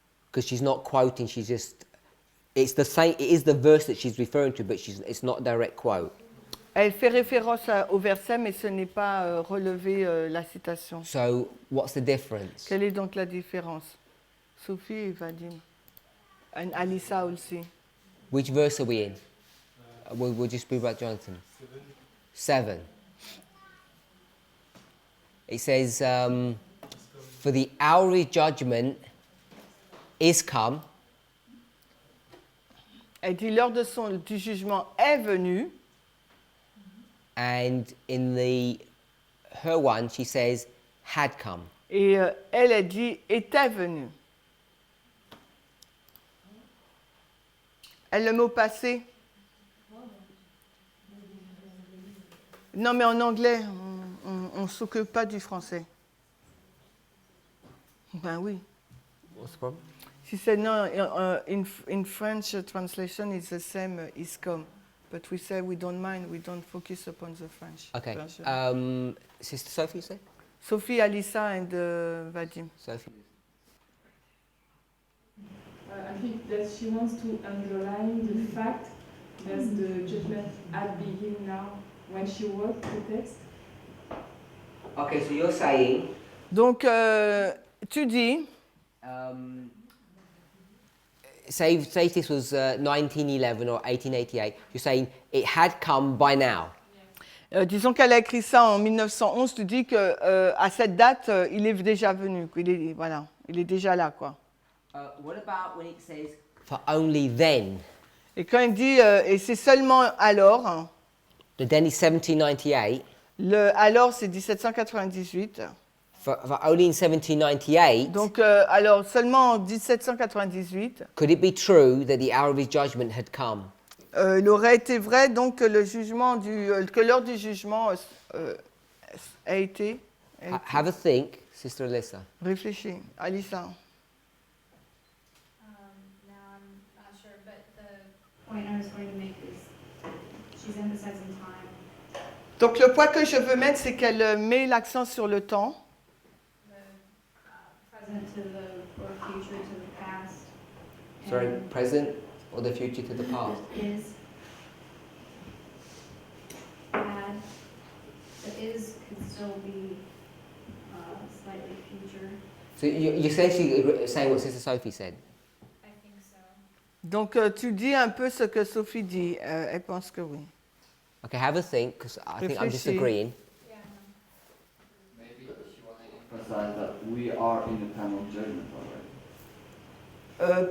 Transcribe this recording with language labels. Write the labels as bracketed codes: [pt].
[en] Because she's not quoting, she's just, it's the same, it is the verse that she's referring to, but it's not a direct quote. [fr] Elle fait référence au verset, mais ce n'est pas relevé la citation. [en] So what's the difference? [fr] Quelle est donc la différence? Sophie et Vadim. And Alissa aussi. [en] Which verse are we in? We'll just be about Jonathan. 7. It says, for the hour of judgment is come, [fr] Elle dit l'heure du jugement est venue. [en] and in her one, she says, had come. [fr] Et elle dit était venue. Elle le met au passé. Non, mais en anglais, on ne s'occupe pas du français. Ben oui. [en] What's the problem? She said no, in French translation it's the same, is come. But we say we don't mind, we don't focus upon the French Okay. version. Sister Sophie, you say? Sophie, Alissa and Vadim. Sophie. I think that she wants to underline the fact that the judgment had begun now when she wrote the text. Okay, so you're saying, [fr] Donc, tu dis, [en] say this was 1911 or 1888, you're saying it had come by now. [fr] disons qu'elle a écrit ça en 1911, tu dis que à cette date, il est déjà venu, il est déjà là, quoi. [en] What about when it says, for only then? [fr] Et quand il dit, et c'est seulement alors, hein, [en] The then is 1798. [fr] alors c'est 1798. [en] For only in 1798, [fr] Donc, alors seulement en 1798, [en] could it be true that the hour of his judgment had come? [fr] il aurait été vrai donc que que l'heure du jugement a été. [en] Have a think, Sister Alyssa. [fr] Réfléchis, Alissa. [en] Now I'm not sure, but the point I was going to make is she's emphasizing time. [fr] Donc le point que je veux mettre, c'est qu'elle met l'accent sur le temps. [en] Present to the, or future to the past. Sorry, and present or the future to the past? Is had, the is could still be slightly future. So you're essentially saying what Sister Sophie said. I think so. [fr] Donc tu dis un peu ce que Sophie dit. Elle pense que oui. [en] Okay, have a think, because I think I'm [fr] Réfléchis. [en] disagreeing. Yeah. Maybe she wanted to emphasize that we are in the time of judgment already.